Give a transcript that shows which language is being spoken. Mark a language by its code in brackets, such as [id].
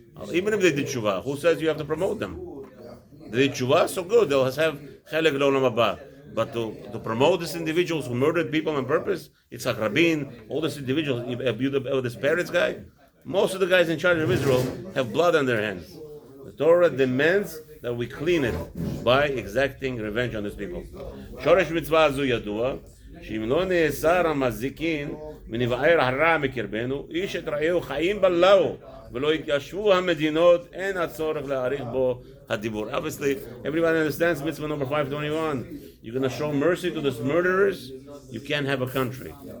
[en] Even if they did tshuva, who says you have to promote them? They did tshuva, so good, they'll have chelek l'olam haba. But to promote these individuals who murdered people on purpose, Yitzhak Rabin, all these individuals, this Peretz guy, most of the guys in charge of Israel have blood on their hands. The Torah demands that we clean it by exacting revenge on these people. [he] Shoresh mitzvah zu yadua, שאם לא נאסר המזיקין ונבער הרע מקרבנו, איש את רעהו חיים בלעו ולא התיישבו המדינות, אין הצורך להאריך בו הדיבור. [en] Obviously, everybody understands mitzvah number 521. You're going to show mercy to these murderers, you can't have a country.